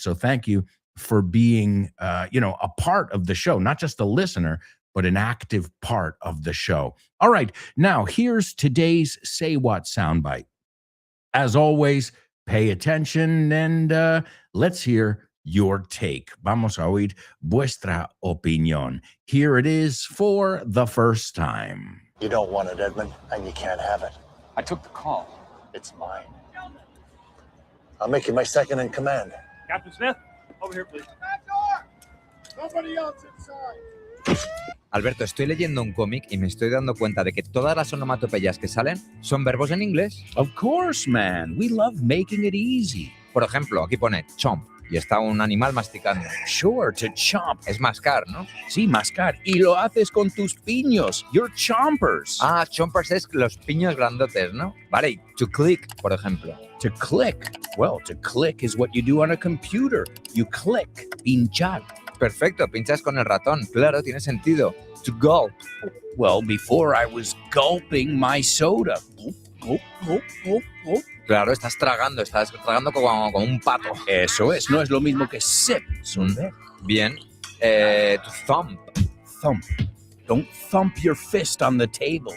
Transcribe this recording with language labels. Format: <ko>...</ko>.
<en>So thank you for being, a part of the show, not just a listener, but an active part of the show. All right, now here's today's Say What soundbite. As always, pay attention and let's hear your take. Vamos a oír vuestra opinión. Here it is for the first time. You don't want it, Edmund, and you can't have it. I took the call. It's mine. I'll make you my second in command. Captain Smith, over here, please. Back door! Nobody else inside.</en> <es>Alberto, estoy leyendo un cómic y me estoy dando cuenta de que todas las onomatopeyas que salen son verbos en inglés.</es> <en>Of course, man. We love making it easy.</en> <es>Por ejemplo, aquí pone chomp, y está un animal masticando.</es> <en>Sure, to chomp.</en> <es>Es mascar, ¿no? Sí, mascar. Y lo haces con tus piños. You're chompers. Ah, chompers es los piños grandotes, ¿no? Vale, y to click, por ejemplo.</es> <en>To click. Well, to click is what you do on a computer. You click. Pinchar.</en> <es>Perfecto, pinchas con el ratón. Claro, tiene sentido. To gulp.</es> <en>Well, before I was gulping my soda. Gulp, gulp, gulp, gulp.</en> <es>Claro, estás tragando como un pato. Eso es, no es lo mismo que sip. Bien. To thump.</es> <en>Thump. Don't thump your fist on the table.</en>